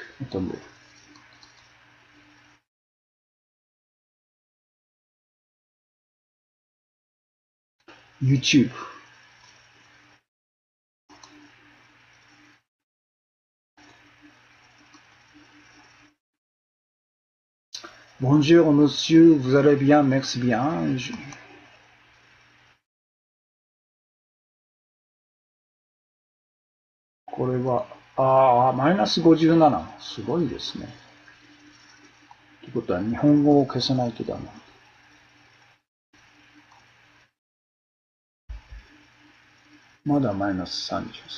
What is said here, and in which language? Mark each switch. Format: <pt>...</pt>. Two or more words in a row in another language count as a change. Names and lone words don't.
<fr>Attendez. YouTube. Bonjour monsieur, vous allez bien, merci bien.</fr> <ja>これは、マイナス57。すごいですね。ということは、日本語を消さないとダメ。まだマイナス33。</ja>